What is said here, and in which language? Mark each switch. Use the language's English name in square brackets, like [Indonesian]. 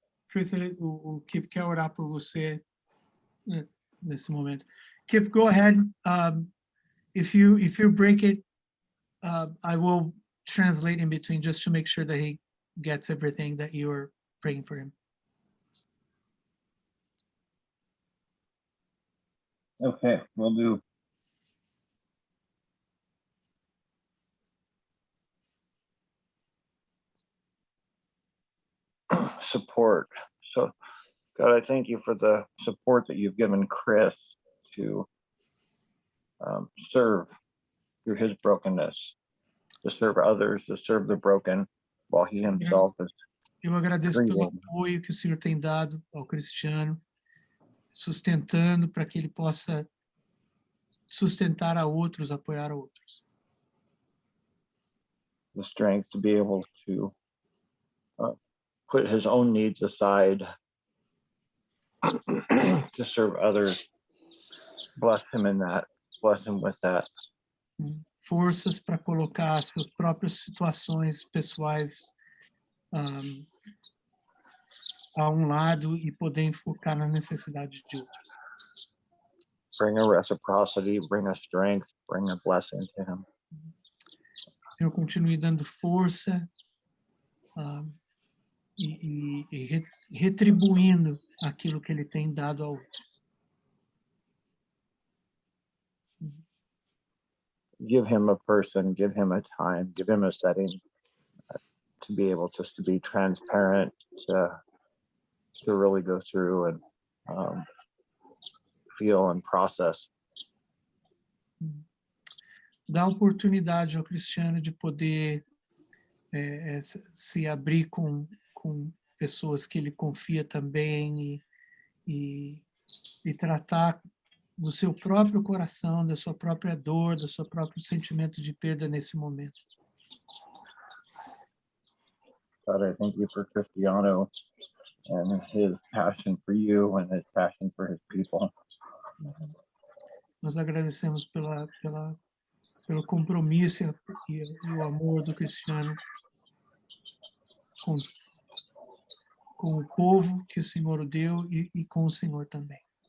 [Portuguese] Chris, o Kip quer orar por você nesse momento. [English] Kip, go ahead. If you break it, I will translate in between just to make sure that he gets everything that you are praying for him. Okay, we'll do. Support. So, God, I thank you for the support that you've given Chris to serve through his brokenness, to serve others, to serve the broken, while he himself is. [Portuguese] Eu agradeço pelo apoio que o Senhor tem dado ao Cristiano, sustentando para que ele possa sustentar a outros, apoiar a outros. [English] The strength to be able to put his own needs aside to serve others. Bless him in that. Bless him with that. [Portuguese] Forças para colocar as suas próprias situações pessoais a lado e poder enfocar na necessidade de outros. [English] Bring a reciprocity, bring a strength, bring a blessing to him. [Portuguese] Eu continue dando força e retribuindo aquilo que ele tem dado ao outro. [English] Give him a person, give him a time, give him a setting to be able just to be transparent, to really go through and feel and process. [Portuguese] Dá oportunidade ao Cristiano de poder se abrir com pessoas que ele confia também e tratar do seu próprio coração, da sua própria dor, do seu próprio sentimento de perda nesse momento. [English] God, I thank you for Cristiano and his passion for you and his passion for his people. [Portuguese] Nós agradecemos pelo compromisso e o amor do Cristiano com, com o povo que o Senhor o deu e com o Senhor também.